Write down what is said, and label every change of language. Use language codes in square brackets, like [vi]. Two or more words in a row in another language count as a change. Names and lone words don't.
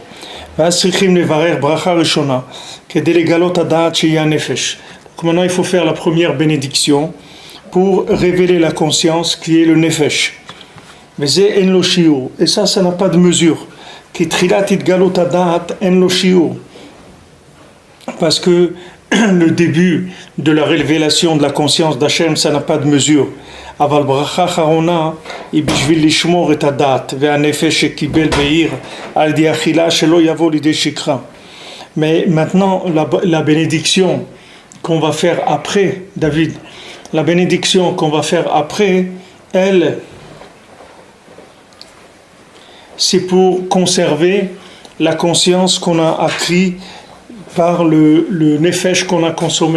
[fr] Donc maintenant, il faut faire la première bénédiction pour révéler la conscience qui est le nefesh. Et ça n'a pas de mesure. Parce que le début de la révélation de la conscience d'Hachem, ça n'a pas de mesure. [he] אבל ברכה אחרונה היא בשביל לשמור את הדעת והנפש שקיבל בעיר על ידי אכילה שלא יבוא לידי שכחה. [fr] Mais maintenant, la bénédiction qu'on va faire après, David, la bénédiction qu'on va faire après, elle, c'est pour conserver la conscience qu'on a acquis par le nefesh qu'on a consommé.